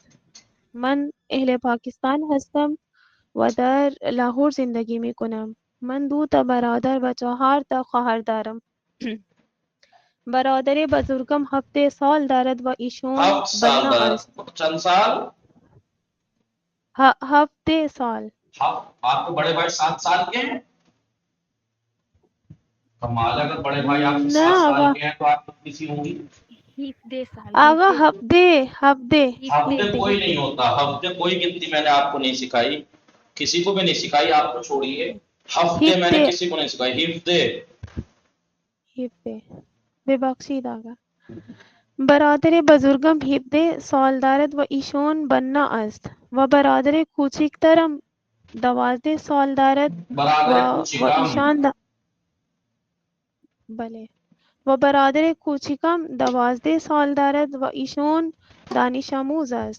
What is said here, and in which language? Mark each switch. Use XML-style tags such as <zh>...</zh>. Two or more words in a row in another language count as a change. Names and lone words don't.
<fa>من اهل پاکستان هستم و در لاهور زندگی می کنم. من 2 برادر و 4 خواهر دارم. برادر بزرگم 7 سال دارد و ایشون بنا است. چند سال؟ 7 سال.</fa> <ur>آپ کو بڑے بھائی 7 سال کے ہیں؟ کمال، اگر بڑے بھائی آپ سے 7 سال کے ہیں تو آپ کتنی سی ہوں گی؟</ur> <fa>آغا ہفتے</fa> <ur>کوئی نہیں ہوتا، ہفتے کوئی گنتی میں نے آپ کو نہیں سکھائی، کسی کو بھی نہیں سکھائی، آپ کو چھوڑیے. ہفتے میں نے کسی کو نہیں سکھائی.</ur> <fa>ہفتے بے بخشید آغا. برادر بزرگم 17 سال دارد و ایشون بنا است و برادر کوچکترم 12 سال دارد و ایشان بله و برادر کوچکم 12 سال دارد و ایشون دانش آموز است.</fa>